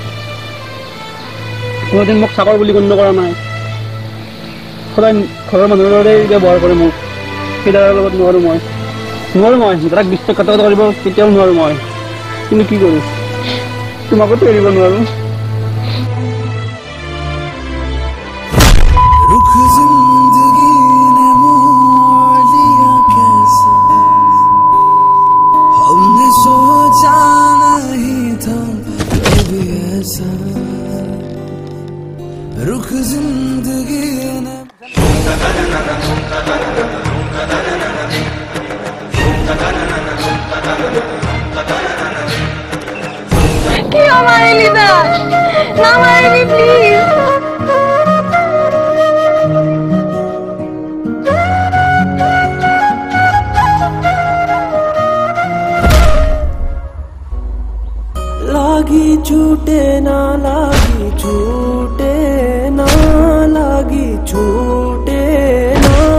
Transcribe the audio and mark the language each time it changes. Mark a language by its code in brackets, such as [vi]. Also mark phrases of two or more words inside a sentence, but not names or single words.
[as] কোনোদিন মোক চাকৰ বুলি গণ্য কৰা নাই, সদায় ঘৰৰ মানুহৰ দৰে ব্যৱহাৰ কৰে মোক। সেই দাদাৰ লগত নোৱাৰো মই দাদাক বিশ্বাসঘাতকতা কৰিব কেতিয়াও নোৱাৰো মই। কিন্তু কি কৰো, তোমাকতো এৰিব নোৱাৰো। [hi] रुख जिंदगी ने मोड़ लिया कैसे, हमने सोचा नहीं था कभी ऐसा। रुख जिंदगी ने [as] কিয় মাৰিলি তাক? নামাৰিবি প্লিজ। [hi] लागी छूटे ना लागी छूटे ना, लागी छूटे ना,